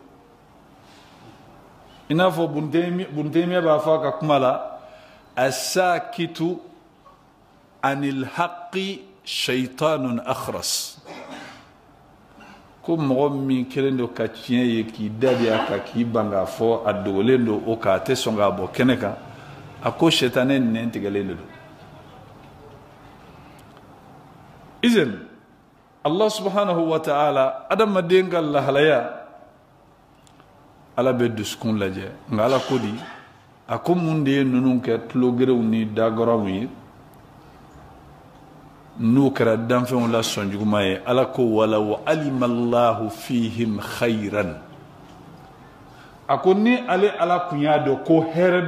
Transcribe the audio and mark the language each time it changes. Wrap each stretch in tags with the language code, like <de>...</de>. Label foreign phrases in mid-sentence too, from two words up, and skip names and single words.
<bm>i n'a fɔ bunutɛmiya b'a fɔ a ka kuma la</bm> <ar>الساكت عن الحق شيطان أخرس</ar> <bm>ko mɔgɔ min kelen don ka tiɲɛ ye k'i dadi a kan k'i ban k'a fɔ a dogolen don o kan a tɛ sɔn k'a bɔ kɛnɛ kan a ko sɛtanɛ nɛn tigɛlen de don izin</bm> <ar>الله سبحانه وتعالى</ar> <bm>adamaden ka lahalaya ala bɛ dusukun lajɛ nka ala ko di a ko mun de ye ninnu kɛ tulogerew ni dagɔrɔnw ye n'u kɛra danfɛnw la sɔn juguman ye ala ko wala</bm> <ar>وعلم الله فيهم خيرا</ar> <bm>a ko ni ale ala kun y'a dɔn ko hɛrɛ</bm>